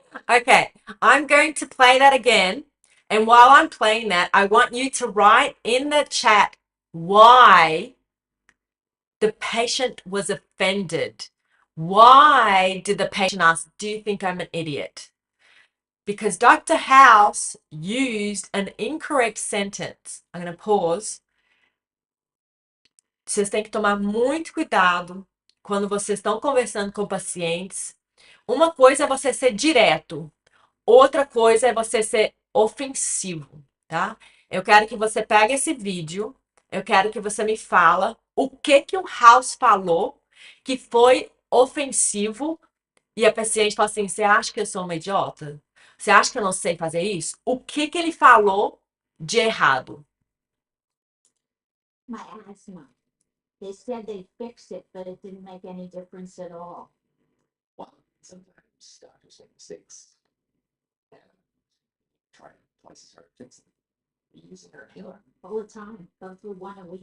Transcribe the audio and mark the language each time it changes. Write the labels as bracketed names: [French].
[English] Okay, I'm going to play that again. And while I'm playing that, I want you to write in the chat why the patient was offended. Why did the patient ask, do you think I'm an idiot? Because Dr. House used an incorrect sentence. I'm going to pause. [Portuguese] Vocês têm que tomar muito cuidado quando vocês estão conversando com pacientes. Uma coisa é você ser direto, outra coisa é você ser ofensivo, tá? Eu quero que você pegue esse vídeo, eu quero que você me fala o que o House falou que foi ofensivo e a paciente fala assim, você acha que eu sou uma idiota? Você acha que eu não sei fazer isso? O que ele falou de errado? [English] My asthma. They said they'd fix it, but it didn't make any difference at all. Well, sometimes doctors make mistakes. And try twice as hard to fix them. Are you using your inhaler? All the time. Go through one a week.